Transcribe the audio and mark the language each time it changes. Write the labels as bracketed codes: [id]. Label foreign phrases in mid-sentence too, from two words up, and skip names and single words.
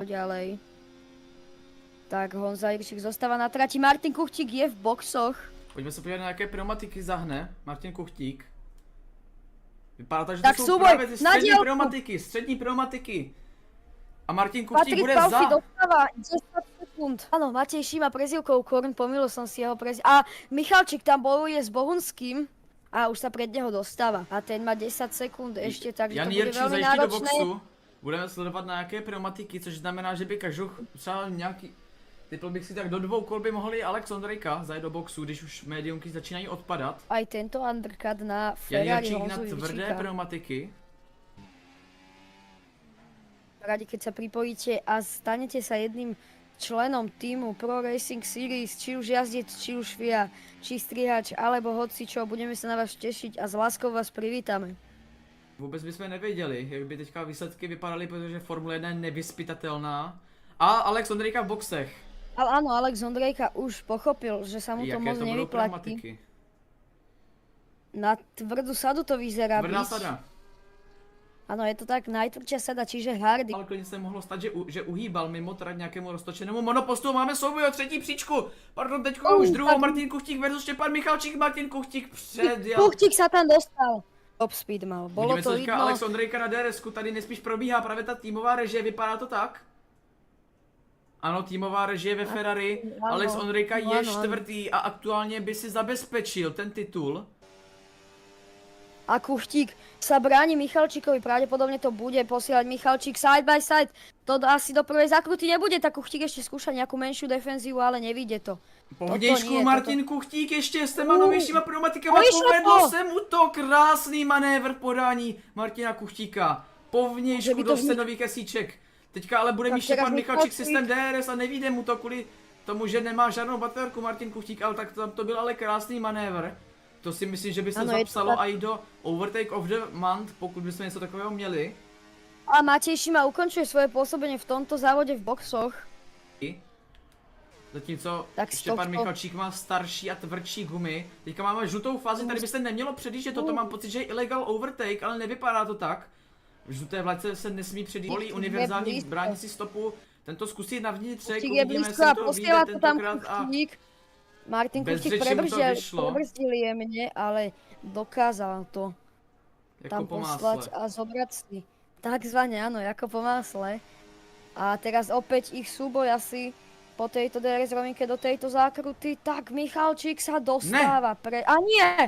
[sk] Ďalej. Tak Honza Jirčík zostáva na trati, Martin Kuchtík je v boxoch. [cs] Pojďme se podívat, na jaké pneumatiky zahne Martin Kuchtík. Vypadá to, že tak to jsou právě ty střední pneumatiky. A Martin Kuchtík bude Patrik za. [sk] Paufi dostáva 10 sekúnd. Áno, Matej Šíma prezývkou Korn, pomýlil som si jeho prezývku. A Michalčík tam bojuje s Bohunským a už sa pred neho dostáva. A ten má 10 sekúnd ešte, takže [cs] Jan [sk] to bude [cs] Jirčík [sk] veľmi [cs] zajíždí do [sk] náročné. [cs] boxu. Budeme sledovat na jaké pneumatiky, což znamená, že by kažuch třeba nějaký. Typl bych si tak do 2 kol by mohli Alex Ondrejka zajet do boxu, když už mediumky začínají odpadat. [sk] Aj tento undercut na [cs] Jan [sk] Ferrari [cs] Jirčík na Honzu [sk] tvrdé [cs] Jirčíka. [sk] pneumatiky. Radi, keď sa pripojíte a stanete sa jedným členom týmu Pro Racing Series, či už jazdec, či už FIA, či strihač, alebo hocičo, budeme sa na vás tešiť a s láskou vás privítame. [cs] Vůbec bychom nevěděli, jak by teďka výsledky vypadaly, protože Formule 1 je nevyspytatelná. A Alex Ondrejka v boxech. [sk] Ale áno, Alex Ondrejka už pochopil, že sa mu to moc nevyplatí. Na tvrdú sadu to vyzerá Tvrdá byť. sada. Áno, je to tak najtvrdšia sada, čiže hardy. [cs] Ale klidně se mohlo stát, že uhýbal mimo trať nějakému roztočenému monopostu. Máme souboj o třetí příčku. Pardon, teďko už druhou. Martin Kuchtík versus Štěpán Michalčík. Martin Kuchtík předjel. [sk] Kuchtík sa tam dostal. Top speed mal, bolo [cs] vidíme, [sk] to [cs] co říká [sk] vidno. [cs] Alex Ondrejka na DRS-ku, tady nejspíš probíhá právě ta týmová režie, vypadá to tak? Ano, týmová režie ve Ferrari, ano, Alex Ondrejka je ano. čtvrtý a aktuálně by si zabezpečil ten titul. [sk] A Kuchtík sa bráni Michalčíkovi, pravdepodobne to bude posielať Michalčík side by side. To asi do prvej zakruty nebude, tak Kuchtík ešte skúša nejakú menšiu defenzívu, ale nevíde to. [cs] Povnějšku Martin Kuchtík ještě s těma novějšíma pneumatikama povedl se mu to krásný manévr v podání Martina Kuchtíka. Povnějšku do nových esíček. Teďka ale bude mít Štěpán Michalčík systém DRS a nevíde mu to kvůli tomu, že nemá žádnou baterku Martin Kuchtík, ale tak to byl ale krásný manévr. To si myslím, že by se zapsalo i do [en] Overtake of the Month, [cs] pokud bychom něco takového měli. [sk] A Matej Šima ukončuje svoje pôsobenie v tomto závode v boxoch. [cs] Zatímco Tak Štěpán stop. Michalčík má starší a tvrdší gumy. Teďka máme žlutou fázi, tady by se nemělo předjíždět, toto mám pocit, že je [en] illegal overtake, [cs] ale nevypadá to tak. V žluté vlajce se nesmí předjíždět. Volí univerzální [sk] blízko. [cs] bránící stopu. Tento zkusí na vnitřek, [sk] Kuchtík je [cs] uvidíme, [sk] blízko [cs] jestli [sk] a [cs] to vyjde [sk] posiela to tam [cs] tentokrát a [sk] Kuchtík. Martin [cs] bez [sk] Kuchtík [cs] řeči mu to vyšlo. [sk] prebrzdil jemne, ale dokázal to [cs] jako [sk] tam [cs] po [sk] poslať [cs] másle. [sk] a zobrať si. Takzvané, áno, ako po másle. A teraz opäť ich súboj asi po tejto DRS rovinke do tejto zákruty. Tak Michalčík sa dostáva A nie!